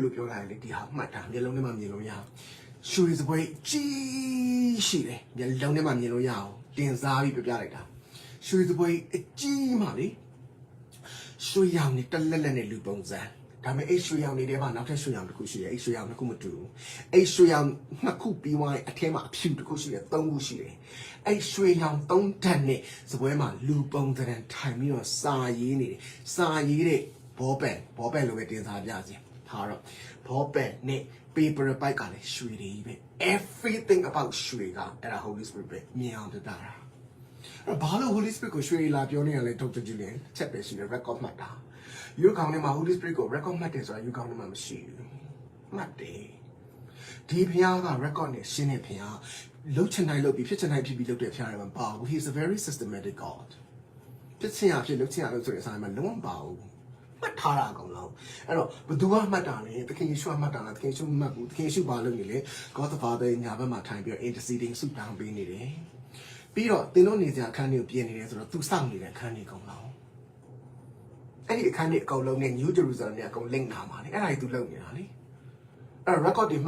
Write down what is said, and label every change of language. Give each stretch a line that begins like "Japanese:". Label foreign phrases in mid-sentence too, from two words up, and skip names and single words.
Burmese: လို့ပြောတာလေဒီဟာမှတ်တာမျက်လုံးထဲမှာမြင်လို့ရရွှေစပွဲကြီးရှိတယ်မျက်လုံးထဲမှာမြင်လို့ရအောင်တင်စားပြီးပြလိုက်တာရွှေစပွဲအကြီးမှလေရွှေရောင်နဲ့တက်လက်လက်နဲ့လူပုံစံဒါပေမဲ့အဲ့ရွှေရောင်တွေထဲမှာနောက်ထပ်ရွှေရောင်တစ်ခုရှိတယ်အဲ့ရွှေရောင်တစ်ခုမတူဘူးအဲ့ရွှေရောင်နှစ်ခုပြီးသွားရင်အထဲမှာအဖြူတစ်ခုရှိတယ်သုံးခုရှိတယ်အဲ့ရွှေရောင်သုံးဓာတ်နဲ့စပွဲမှာလူပုံစံထိုင်ပြီးတော့စာရေးနေတယ်စာရေးတဲ့ဘောပန်လိုပဲတင်စားပြစီ ထားတော့ဘောပန်နဲ့ paper ပိုက်ကလည်းရွှေတွေပဲ
English: everything about
Burmese: ရွှေကအဲ့ဒါ Holy Spirit ပဲမြင်အောင်ပြတာဘာလို့ Holy Spirit ကိုရွှေလာပြောနေရလဲဒေါက်တာဂျူလီယန်ချက်ပဲရှိတယ် record မှတ်တာယူကောင်ထဲမှာ Holy Spirit ကို record မှတ်တယ်ဆိုတာယူကောင်ထဲမှာမရှိဘူးမှတ်တယ်ဒီဖျားက record နဲ့ရှင်းတဲ့ဖျားလှုပ်ချင်တိုင်းလှုပ်ပြီးဖြစ်ချင်တိုင်းဖြစ်ပြီးလှုပ်တဲ့ဖျားတွေမှာပါဘူး
English: He is a very systematic God
Burmese: ဖြစ်ချင်ရဖြစ်လှုပ်ချင်ရလို့ဆိုတဲ့အဆိုင်မှာလုံးဝပါဘူးမှတ်ထားတာအကုန်လုံးအဲ့တော့ဘသူကမှတ်တာလဲသခင်ယေရှုကမှတ်တာလားသခင်ယေရှုမှတ်ဘူးသခင်ယေရှုဘာလုပ်နေလဲ God the Father ညာဘက်မှာထိုင်ပြီး interceding ဆုတောင်းပေးနေတယ်ပြီးတော့တင်းတို့နေစရာ အခန်းတွေကိုပြင်နေတယ်ဆိုတော့သူစောင့်နေတဲ့အခန်းတွေအကုန်လုံးအဲ့ဒီအခန်းတွေအကုန်လုံးနဲ့ New Jerusalem နဲ့အကုန် link ထားပါလေအဲ့ဒါကြီးသူလုပ်နေတာလေအဲ့ record တွေမှတ်